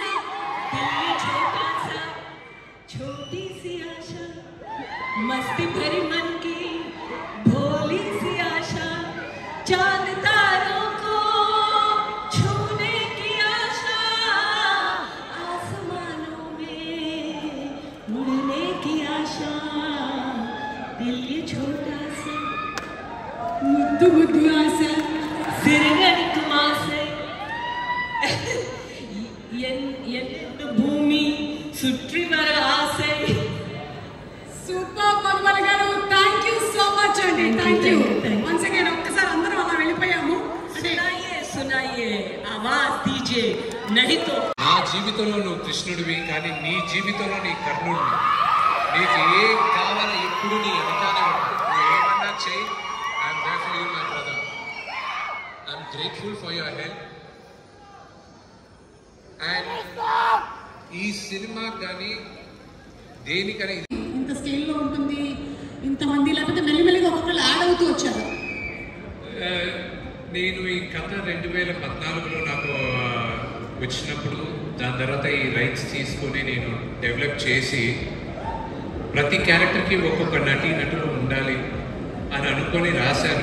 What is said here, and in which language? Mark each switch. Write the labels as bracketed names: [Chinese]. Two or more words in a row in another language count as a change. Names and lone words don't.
[Hindi] दिल में छोटा सा, छोटी सी आशा, मस्ती भरी मन की भोली सी आशा, चांद तारों को छूने की आशा, आसमानों में उड़ने की आशा, दिल ये छोटा सा [Telugu] ముద్దు ముద్దు ఆశ. సిరిగనికి మాసే భూమి సుట్రి వర ఆసే. సూపర్ మధుబాల గారు, [English] thank you so much [Telugu] అండి. [English] thank you once again. [Telugu] ఒక్కసారి అందరం అలా వెళ్ళిపోయాము. [Hindi] सुनाइए सुनाइए आवाज दीजिए नहीं तो. [Telugu] నా జీవితంలో నువ్వు కృష్ణుడివి, కానీ నీ జీవితంలో నీ కర్ణుడివి. నీకు ఏ కావాలో ఎప్పుడు నీ వెనకాలే ఉంటా. నువ్వు ఏమన్నా చెయ్యి. [English] I'm there for you my brother. I'm grateful for your help. [Telugu] అండ్ ఈ సినిమా కానీ దేనికైనా ఇంత స్కేల్లో ఉంటుంది, ఇంతమంది, లేకపోతే మెల్లిమెల్లిగా ఒక్కొక్కరు యాడ్ అవుతూ వచ్చారు. నేను ఈ కథ 2014లో నాకు వచ్చినప్పుడు, దాని తర్వాత ఈ రైట్స్ తీసుకొని నేను డెవలప్ చేసి ప్రతి క్యారెక్టర్కి ఒక్కొక్క నటులు ఉండాలి అని అనుకొని రాశాను.